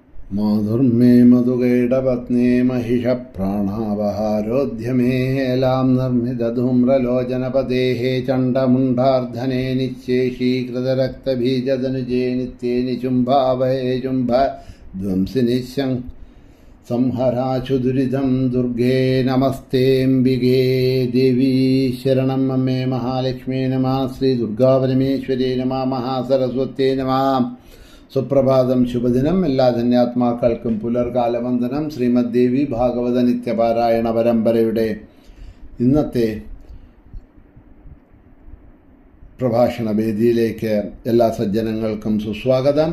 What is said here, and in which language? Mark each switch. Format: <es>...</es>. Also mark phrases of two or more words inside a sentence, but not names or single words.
<sa>മാധുർമേ മധുകൈടപത്നേ महिषप्राणावहारोऽध्यमेलां निर्मितधूम्रलोचनपतेः चण्डमुण्डार्धने निःशेषीकृतरक्तबीजदनुजे नित्ये निचुम्भावहे चुम्भध्वंसिनि संहराशु दुरितं दुर्गे नमस्तेऽम्बिके देवी शरणं मे महालक्ष्मी नमः श्रीदुर्गापरमेश्वरी नमः महासरस्वत्यै नमः.</sa> <ml>സുപ്രഭാതം, ശുഭദിനം. എല്ലാ ധന്യാത്മാക്കൾക്കും പുലർകാലവന്ദനം. ശ്രീമദ് ദേവി ഭാഗവത നിത്യപാരായണ പരമ്പരയുടെ ഇന്നത്തെ പ്രഭാഷണ വേദിയിലേക്ക് എല്ലാ സജ്ജനങ്ങൾക്കും സുസ്വാഗതം.</ml>